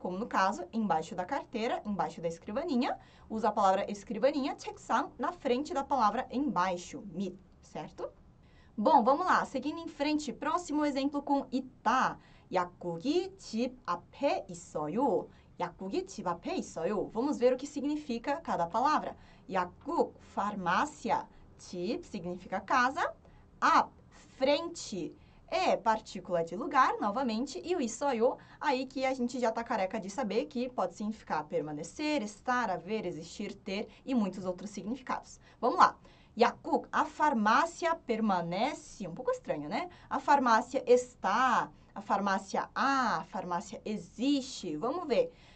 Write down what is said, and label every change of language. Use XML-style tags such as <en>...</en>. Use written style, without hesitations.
<pt>Como no caso, embaixo da carteira, embaixo da escrivaninha, usa a palavra escrivaninha, 책상, na frente da palavra embaixo, mi, certo? Bom, vamos lá. Seguindo em frente, próximo exemplo com 있다.</pt> <ko>약국이 집 앞에 있어요. 약국이 집 앞에 있어요.</ko> <pt>Vamos ver o que significa cada palavra. 약국, farmácia. 집 significa casa. 앞, frente. Partícula de lugar, novamente. E o 있어요, aí que a gente já está careca de saber que pode significar permanecer, estar, haver, existir, ter e muitos outros significados. Vamos lá. 약국, a farmácia permanece, um pouco estranho, né? A farmácia está, a farmácia há, a farmácia existe. Vamos ver.</pt>